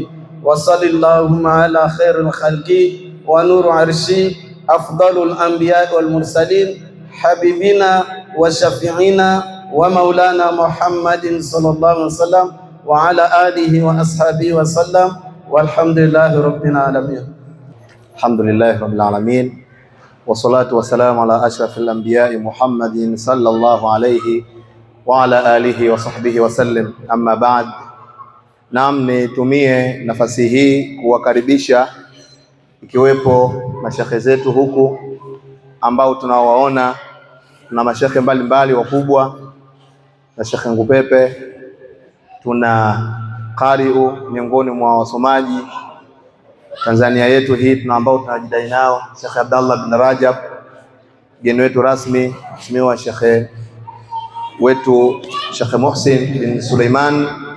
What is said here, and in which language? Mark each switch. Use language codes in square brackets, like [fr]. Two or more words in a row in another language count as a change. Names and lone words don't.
[ar] وصل اللهم على خير الخلق ونور عرشي أفضل الأنبياء والمرسلين حبيبنا وشفيعنا ومولانا محمد صلى الله عليه وسلم وعلى آله وأصحابه وسلم والحمد لله رب العالمين. الحمد لله رب العالمين والصلاة والسلام على أشرف الأنبياء محمد صلى الله عليه وعلى آله وصحبه وسلم. أما بعد. [sw] Naam, nitumie nafasi hii kuwakaribisha ikiwepo mashekhe zetu huku ambao tunawaona na mashekhe mbalimbali wakubwa na Shekhe Ngupepe, tuna qari'u miongoni mwa wasomaji Tanzania yetu hii tuna ambao tunajidai nao Shekhe Abdallah bin Rajab, mgeni wetu rasmi Mheshimiwa Shekhe wetu Shekhe Muhsin bin Suleiman,